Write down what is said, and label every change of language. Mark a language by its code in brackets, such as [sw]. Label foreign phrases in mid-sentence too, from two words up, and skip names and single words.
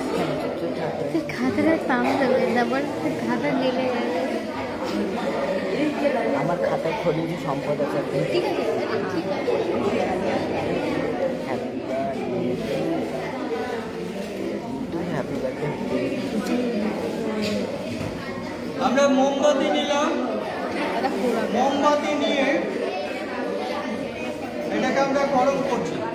[hi] खातर काम कर लेना, बट खातर ले ले [bn] আমার খাতায় খনিজ সম্পদ আছে। ঠিক আছে, ঠিক আছে। [en] happy birthday. [bn] আমরা মোমবাতি নিলাম, মোমবাতি নিয়ে এটাকে আমরা গরম করছি।